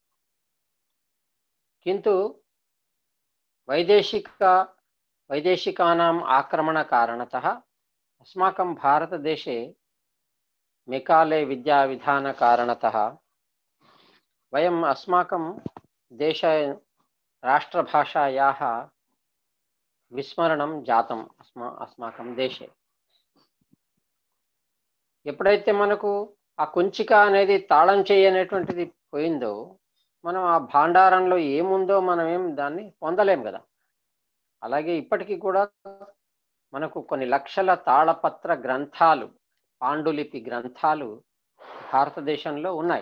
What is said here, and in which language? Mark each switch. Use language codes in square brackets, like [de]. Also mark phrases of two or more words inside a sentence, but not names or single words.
[sa] किन्तु वैदेशिकानाम् आक्रमणकारणतः अस्माकं भारतदेशे मेकाले विद्याविधानकारणतः वयम् अस्माकं देश राष्ट्रभाषायाः विस्मरणं जातम् अस्माकं देशे. [te] ఎప్పుడైతే మనకు ఆ కుంచిక అనేది తాళం చేయి అనేటువంటిది పోయిందో, మనం ఆ భాండారంలో ఏముందో మనం దాన్ని పొందలేం కదా. అలాగే ఇప్పటికీ కూడా మనకు కొన్ని లక్షల తాళపత్ర గ్రంథాలు, పాండులిపి గ్రంథాలు భారతదేశంలో ఉన్నాయి.